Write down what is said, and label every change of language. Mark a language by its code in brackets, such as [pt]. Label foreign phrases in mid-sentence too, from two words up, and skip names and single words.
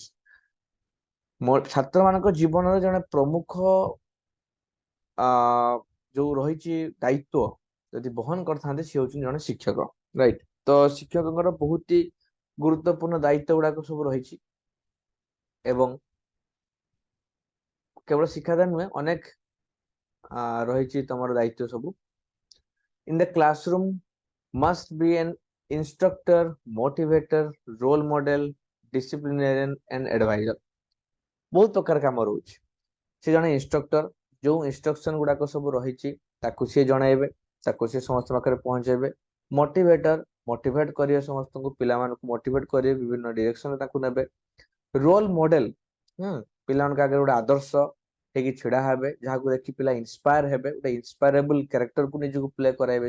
[or] ଛାତ୍ର ମାନଙ୍କ ଜୀବନରେ ଜଣେ ପ୍ରମୁଖ ଯୋଉ ରହିଛି ଦାୟିତ୍ୱ ଯଦି ବହନ କରିଥାନ୍ତି, ସେ ହଉଛନ୍ତି ଜଣେ ଶିକ୍ଷକ। ରାଇଟ। ତ ଶିକ୍ଷକଙ୍କର ବହୁତ ହି ଗୁରୁତ୍ୱପୂର୍ଣ୍ଣ ଦାୟିତ୍ୱ ଗୁଡାକ ସବୁ ରହିଛି ଏବଂ କେବଳ ଶିକ୍ଷାଦାନ ନୁହେଁ, ଅନେକ ରହିଛି ତମର ଦାୟିତ୍ୱ ସବୁ। [en] in the classroom must be an instructor, motivator, role model, disciplinarian and advisor। [or] ବହୁତ ପ୍ରକାର କାମ ରହୁଛି। ସେ ଜଣେ ଇନଷ୍ଟ୍ରକ୍ଟର, ଯୋଉ ଇନଷ୍ଟ୍ରକ୍ସନ ଗୁଡାକ ସବୁ ରହିଛି ତାକୁ ସିଏ ଜଣାଇବେ, ତାକୁ ସିଏ ସମସ୍ତ ପାଖରେ ପହଞ୍ଚେଇବେ। ମୋଟିଭେଟର, ମୋଟିଭେଟ କରିବେ ସମସ୍ତଙ୍କୁ, ପିଲାମାନଙ୍କୁ ମୋଟିଭେଟ କରିବେ, ବିଭିନ୍ନ ଡିରେକ୍ସନରେ ତାକୁ ନେବେ। [en] role model, [or] ପିଲାମାନଙ୍କ ଆଗରେ ଗୋଟେ ଆଦର୍ଶ ହେଇକି ଛିଡା ହେବେ, ଯାହାକୁ ଦେଖି ପିଲା ଇନ୍ସପାୟାର ହେବେ, ଗୋଟେ [en] inspirable characterକୁ [or] ନିଜକୁ ପ୍ଲେ କରାଇବେ।